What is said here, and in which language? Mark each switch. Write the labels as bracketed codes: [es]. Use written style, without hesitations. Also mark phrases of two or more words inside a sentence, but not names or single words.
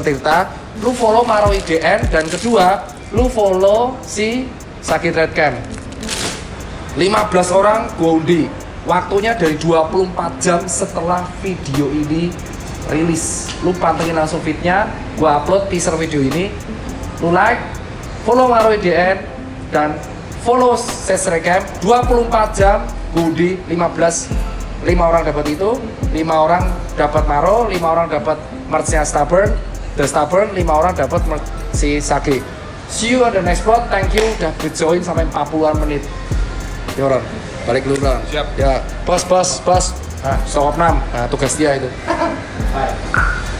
[id] Tirta, lu follow Maro IDN, dan kedua, lu follow si Sakit Redcam. 15 orang gue undi. Waktunya dari 24 jam setelah video ini rilis. Lu pantengin langsung feednya, gue upload teaser video ini. Lu like, follow Maro IDN, dan follow Ses Recam. 24 jam gue undi 5 orang dapat itu, 5 orang dapat Maro, 5 orang dapat merch-nya Stubborn, The Stubborn, 5 orang dapat si Sagi. [en] See you on the next vlog. Thank you [id] udah join sampai 40-an menit. Yoron, balik dulu Ron. Siap. Ya, bos. Nah, sokop 6. Nah, tugas dia itu. Bye.